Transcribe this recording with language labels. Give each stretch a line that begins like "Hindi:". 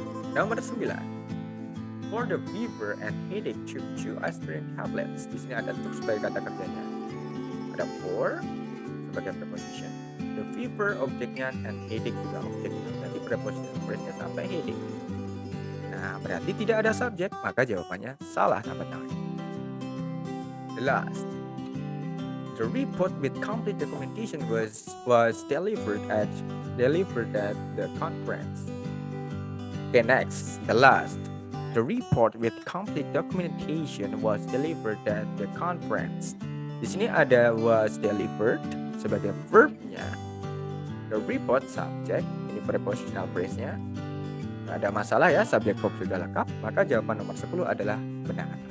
English: Nomor 9. For the fever and headache, chew aspirin tablets.
Indonesian: Di sini ada took sebagai kata kerjanya. Ada for sebagai preposition. The fever objeknya and headache juga objeknya. Berarti preposition phrase-nya sampai headache. Nah, berarti tidak ada subjek, maka jawabannya salah nomor 9.
English: The last, the report with complete documentation was delivered at the conference. Okay, next, the last. The report with complete documentation was delivered at the conference.
Indonesian: Di sini ada was delivered sebagai verbnya.
English: The report subject,
Indonesian: ini prepositional phrase-nya. Nggak ada masalah ya, subjek verb sudah lengkap, maka jawaban nomor 10 adalah benar.